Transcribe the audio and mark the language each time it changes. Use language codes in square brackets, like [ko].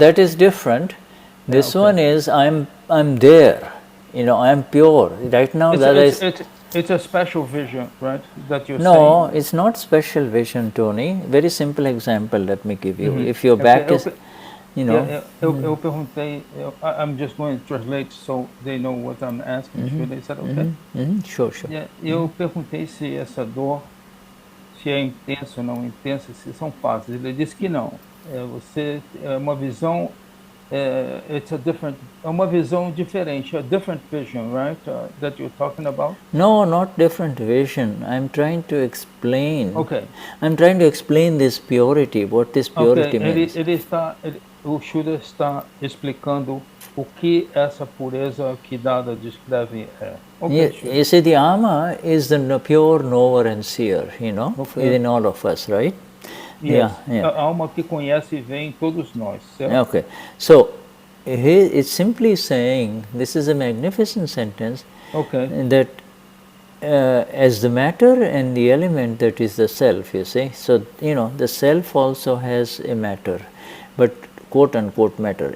[en] That is different. This one is I'm there. You know, I'm pure. Right now, it's a special vision, right? That you're saying. No, it's not special vision, Tony. Very simple example. Let me give you. If your back is, you know. [pt] Eu perguntei. [en] I'm just going to translate so they know what I'm asking. Is that okay? Sure. [pt] Eu perguntei se essa dor, se é intensa ou não intensa, se são fases. Ele disse que não. Você é uma visão. [en] It's a different. [pt] Uma visão diferente. [en] A different vision, right? That you're talking about. No, not different vision. I'm trying to explain. Okay. I'm trying to explain this purity. What this purity means. [pt] O Shuddha está explicando o que essa pureza que Dada descreve é. [en] You see, the Ama is the pure knower and seer, you know, within all of us, right? Yes. [pt] A alma que conhece e vê em todos nós, certo? [en] Okay. So, it's simply saying, this is a magnificent sentence, that as the matter and the element, that is the self, you see. So, you know, the self also has a matter, but quote unquote matter.